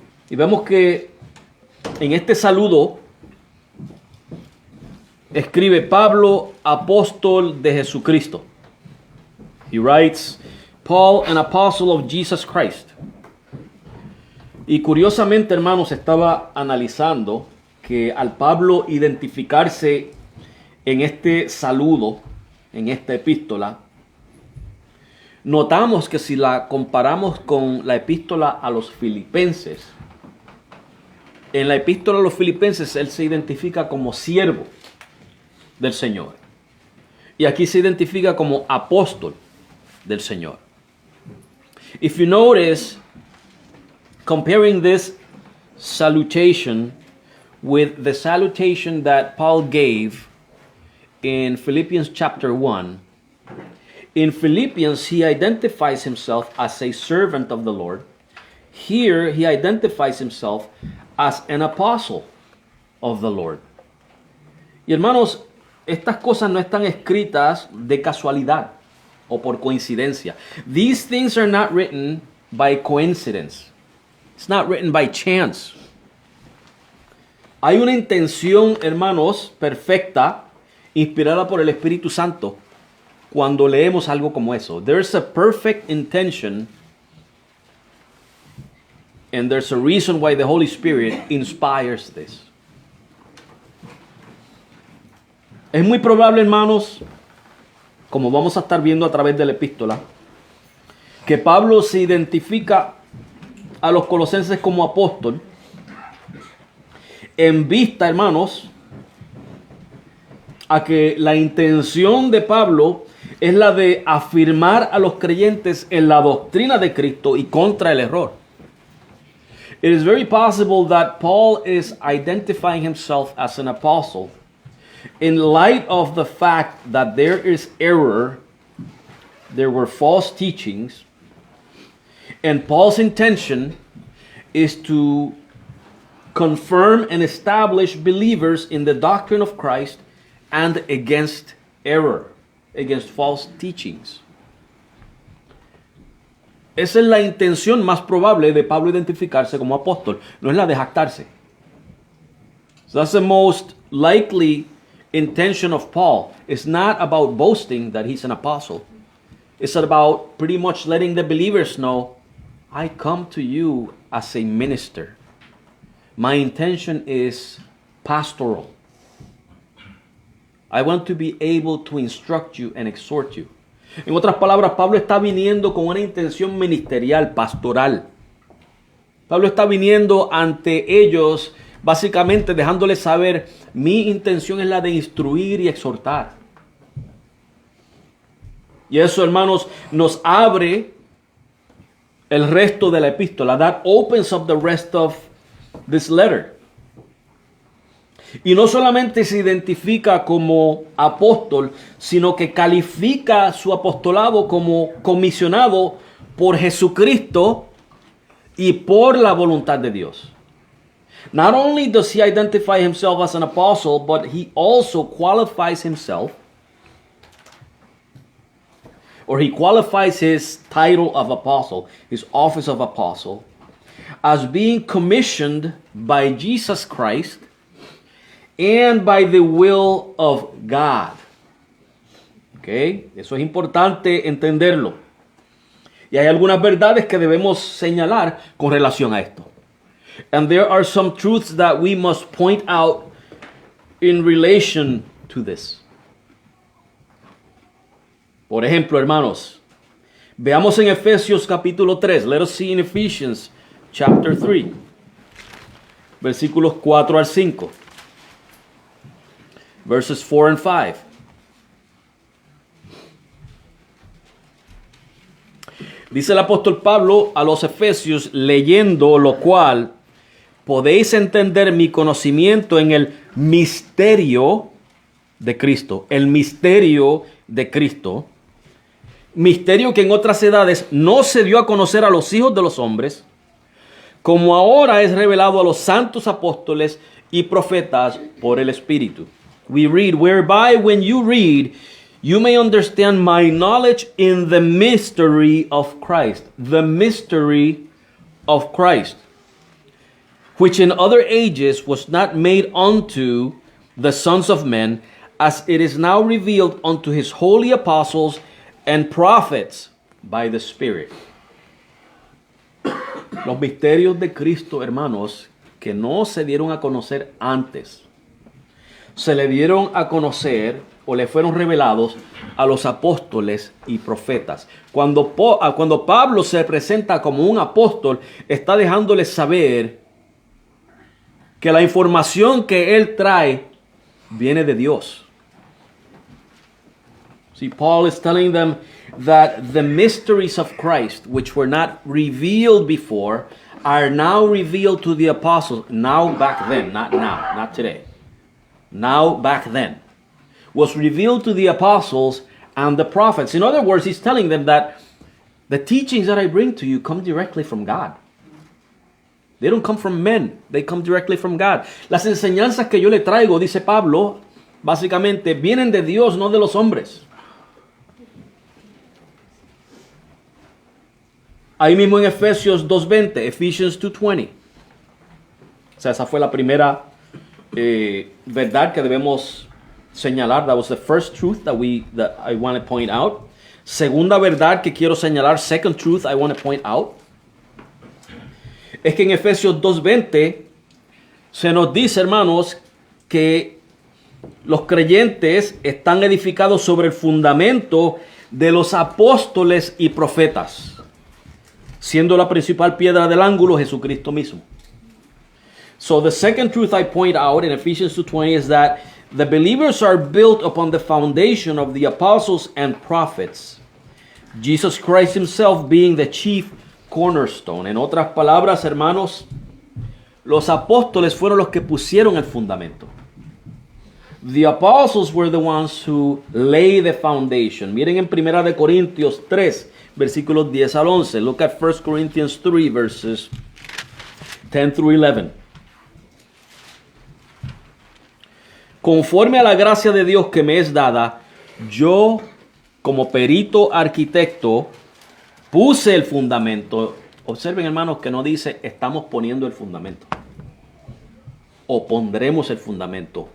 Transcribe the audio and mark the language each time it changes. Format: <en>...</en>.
<es>Y vemos que en este saludo escribe Pablo, apóstol de Jesucristo.</es> <en>He writes, Paul, an apostle of Jesus Christ.</en> <es>Y curiosamente, hermanos, estaba analizando que al Pablo identificarse en este saludo, en esta epístola, notamos que si la comparamos con la epístola a los filipenses, en la epístola a los filipenses él se identifica como siervo del Señor. Y aquí se identifica como apóstol del Señor.</es> <en>If you notice, comparing this salutation with the salutation that Paul gave in Philippians chapter 1, in Philippians he identifies himself as a servant of the Lord. Here he identifies himself as an apostle of the Lord.</en> <es>Y hermanos, estas cosas no están escritas de casualidad. o por coincidencia.</es> <en>These things are not written by coincidence. It's not written by chance.</en> <es>Hay una intención, hermanos, perfecta, inspirada por el Espíritu Santo, cuando leemos algo como eso.</es> <en>There's a perfect intention, and there's a reason why the Holy Spirit inspires this.</en> <es>Es muy probable, hermanos, como vamos a estar viendo a través de la epístola, que Pablo se identifica a los colosenses como apóstol en vista, hermanos, a que la intención de Pablo es la de afirmar a los creyentes en la doctrina de Cristo y contra el error.</es> <en>It is very possible that Paul is identifying himself as an apostle in light of the fact that there is error, there were false teachings, and Paul's intention is to confirm and establish believers in the doctrine of Christ and against error, against false teachings.</en> <es>Esa es la intención más probable de Pablo identificarse como apóstol, no es la de jactarse.</es> <en>So that's the most likely intention of Paul. It's not about boasting that he's an apostle. It's about pretty much letting the believers know, I come to you as a minister. My intention is pastoral. I want to be able to instruct you and exhort you.</en> <es>En otras palabras, Pablo está viniendo con una intención ministerial, pastoral. Pablo está viniendo ante ellos, básicamente dejándoles saber, mi intención es la de instruir y exhortar. Y eso, hermanos, nos abre el resto de la epístola.</es> <en>That opens up the rest of this letter.</en> <es>Y no solamente se identifica como apóstol, sino que califica su apostolado como comisionado por Jesucristo y por la voluntad de Dios.</es> <en>Not only does he identify himself as an apostle, but he also qualifies himself, or he qualifies his title of apostle, his office of apostle, as being commissioned by Jesus Christ and by the will of God. Okay?</en> <es>Eso es importante entenderlo. Y hay algunas verdades que debemos señalar con relación a esto.</es> <en>And there are some truths that we must point out in relation to this.</en> <es>Por ejemplo, hermanos, veamos en Efesios capítulo 3.</es> <en>Let us see in Ephesians chapter 3.</en> <es>Versículos 4 al 5.</es> <en>Verses 4 and 5.</en> <es>Dice el apóstol Pablo a los Efesios, leyendo lo cual podéis entender mi conocimiento en el misterio de Cristo. El misterio de Cristo. Misterio que en otras edades no se dio a conocer a los hijos de los hombres, como ahora es revelado a los santos apóstoles y profetas por el Espíritu.</es> <en>We read, whereby when you read, you may understand my knowledge in the mystery of Christ. The mystery of Christ, which in other ages was not made unto the sons of men, as it is now revealed unto his holy apostles and prophets by the Spirit.</en> <es>Los misterios de Cristo, hermanos, que no se dieron a conocer antes, se le dieron a conocer o le fueron revelados a los apóstoles y profetas. Cuando Pablo se presenta como un apóstol, está dejándoles saber que la información que él trae viene de Dios.</es> <en>See, Paul is telling them that the mysteries of Christ, which were not revealed before, are now revealed to the apostles. Now, back then, not now, not today. Now, back then, was revealed to the apostles and the prophets. In other words, he's telling them that the teachings that I bring to you come directly from God. They don't come from men. They come directly from God.</en> <es>Las enseñanzas que yo le traigo, dice Pablo, básicamente vienen de Dios, no de los hombres. Ahí mismo en Efesios 2:20,</es> <en>Ephesians 2:20.</en> <es>O sea, esa fue la primera verdad que debemos señalar.</es> <en>That was the first truth that I want to point out.</en> <es>Segunda verdad que quiero señalar,</es> <en>second truth I want to point out,</en> <es>es que en Efesios 2:20 se nos dice, hermanos, que los creyentes están edificados sobre el fundamento de los apóstoles y profetas, siendo la principal piedra del ángulo Jesucristo mismo.</es> <en>So the second truth I point out in Ephesians 2:20 is that the believers are built upon the foundation of the apostles and prophets, Jesus Christ himself being the chief cornerstone.</en> <es>En otras palabras, hermanos, los apóstoles fueron los que pusieron el fundamento.</es> <en>The apostles were the ones who lay the foundation.</en> <es>Miren en 1 Corintios 3, versículos 10 al 11.</es> <en>Look at 1 Corinthians 3, verses 10 through 11.</en> <es>Conforme a la gracia de Dios que me es dada, yo, como perito arquitecto, puse el fundamento. Observen, hermanos, que no dice estamos poniendo el fundamento o pondremos el fundamento.</es>